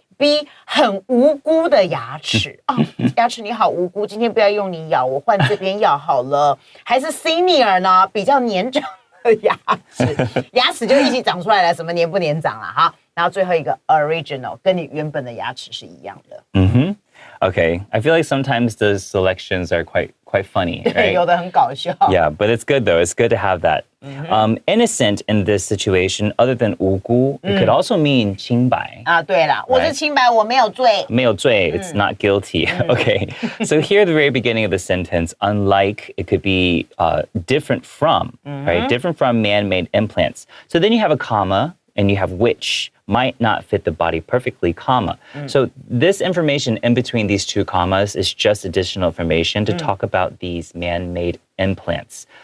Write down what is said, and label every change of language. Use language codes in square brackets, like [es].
[zh] B 很无辜的牙齿哦，牙齿你好无辜，今天不要用你咬，我换这边咬好了。还是 senior 呢，比较年长的牙齿，牙齿就一起长出来了，什么年不年长啦哈。然后最后一个 original， 跟你原本的牙齿是一样的。 [en] Okay, I feel like sometimes the selections are quite funny, right? [zh] 有的很搞笑。 [en] Yeah, but it's good though. It's good to have that. Innocent in this situation, other than 无辜, it could also mean 清白. [zh] 啊，对了，我是清白，我没有罪。没有罪, [en] it's not guilty. Okay, so here at the very beginning of the sentence, unlike, it could be different from, right? Different from man-made implants. So then you have a comma and you have which might not fit the body perfectly, comma. So this information in between these two commas is just additional information to talk about these man-made implants.